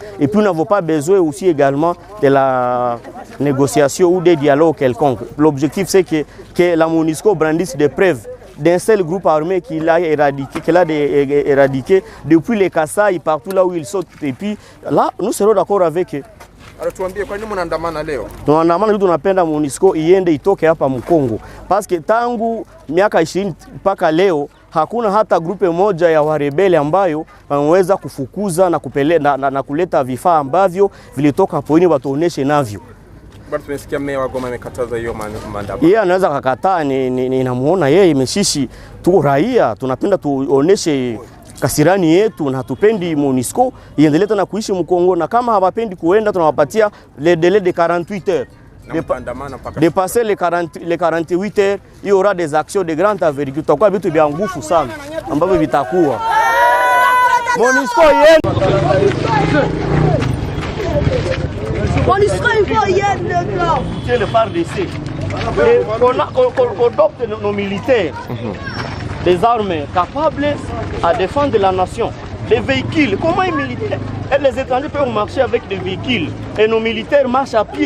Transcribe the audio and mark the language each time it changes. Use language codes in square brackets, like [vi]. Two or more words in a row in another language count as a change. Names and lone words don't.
[fr] Et puis, nous n'avons pas besoin aussi également de la négociation ou des dialogues quelconques. L'objectif, c'est que la MONUSCO brandisse des preuves d'un seul groupe armé qu'il a éradiqué depuis les Kasaï, partout là où ils sont. Et puis là, nous serons d'accord avec eux. [sw] Alors tuambie kwa nini mnaandamana leo? Tunaandamana tunapenda MONUSCO iende itoke hapa Mkongo. Paske tangu miaka 20 mpaka leo hakuna hata grupe moja ya warebele ambayo wanaweza kufukuza na kuleta vifaa ambavyo vilitoka poini watuoneshe navyo. Bado tunasikia meya wa Goma amekataza hiyo maandamano. Yeye anaweza kukataa, ninamuona yeye imeshishi tu raia, tunapenda tuoneshe kasirani yetu na hatupendi MONUSCO iendelee tena kuishi Mkongo, na kama hawapendi kuenda tunawapatia [fr] le délai de 48 heures. Dépasser les 48 heures, il y aura des actions de grande envergure. [sw] Tutakuwa vitu vya nguvu sana ambavyo vitakuwa. MONUSCO iende. [fr] MONUSCO il le FARDC. Qu'on adopte nos militaires des armes capables à défendre la nation. Les véhicules, comment les militaires et les étrangers peuvent marcher avec des véhicules et nos militaires marchent à pied.